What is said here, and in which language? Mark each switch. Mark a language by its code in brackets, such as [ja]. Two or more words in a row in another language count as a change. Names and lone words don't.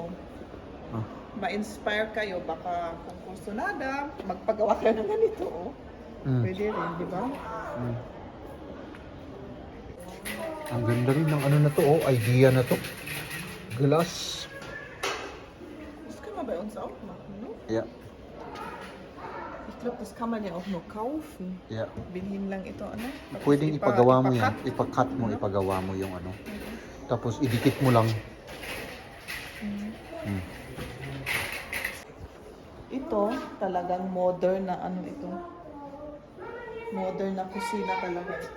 [tl] Ah. Ma-inspire kayo, baka kung gusto nada, magpagawa kayo ng ganito, oh. Pwede rin, di ba? Ang ganda rin ng ano na to, oh. Idea na to. Glass. [de] Das kann man bei uns auch machen, ne? [tl] Yeah. [de] Ich glaube, das kann man ja auch nur kaufen. [tl] Yeah. Bilhin lang ito, ano? Tapos Pwedeng ipagawa mo yan. ipakat. Ipakat mo, ipagawa mo yung ano. Tapos idikit mo lang. Ito, talagang modern na ano ito. Modern na kusina talaga ito.